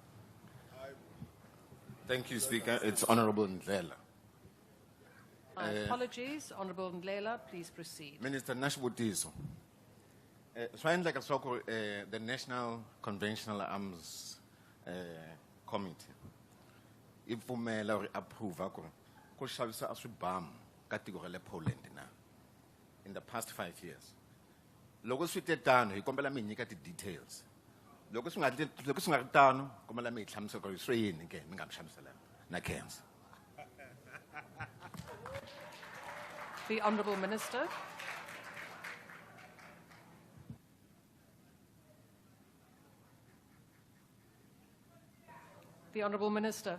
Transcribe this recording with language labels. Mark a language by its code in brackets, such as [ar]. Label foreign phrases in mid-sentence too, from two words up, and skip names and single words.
[en] Thank you, Speaker. It's Honourable Ndlela. Apologies, Honourable Ndlela, please proceed. [ts] Minister Nashbutiso, the National Conventional Arms Committee, ipfumela [en] or approve [ts] ku xavisa aswibhamu ka tiko ra le Poland na [en] in the past 5 years. [ts] Loko swi te tano hi kombela mi nyika ti details. Loko swi nga ri tano kombela mi hi hlamusela ku swi yini ke mi nga mi hlamusela na khensa. [en] The Honourable Minister. The Honourable Minister.